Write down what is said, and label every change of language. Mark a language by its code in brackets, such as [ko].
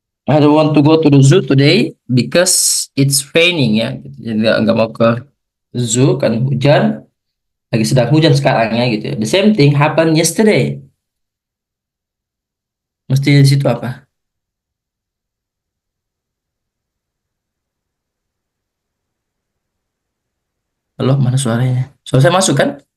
[en] I don't want to go to the zoo today because it's raining ya. [id] Jadi nggak mau ke zoo kan hujan. Lagi sedang hujan sekarang ya gitu. [en] The same thing happened yesterday. [id] Mesti di situ apa? Halo, mana suaranya? Suara saya masuk kan?